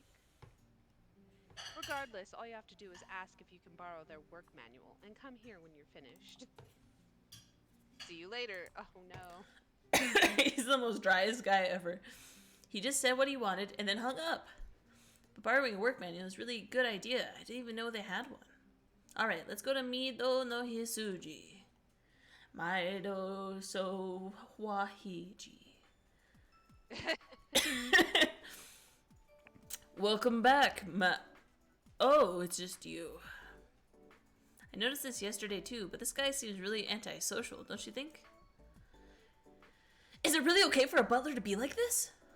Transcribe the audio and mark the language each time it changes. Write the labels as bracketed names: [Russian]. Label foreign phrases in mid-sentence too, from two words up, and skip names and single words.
[English] Regardless, all you have to do is ask if you can borrow their work manual and come here when you're finished. See you later. Oh no. He's the most driest guy ever. He just said what he wanted and then hung up. But borrowing a work manual is really a good idea. I didn't even know they had one. Alright, let's go to Mido no Hisuji. Maido so wahiji. Welcome back, Oh, it's just you. I noticed this yesterday too, but this guy seems really antisocial, don't you think? Is it really okay for a butler to be like this?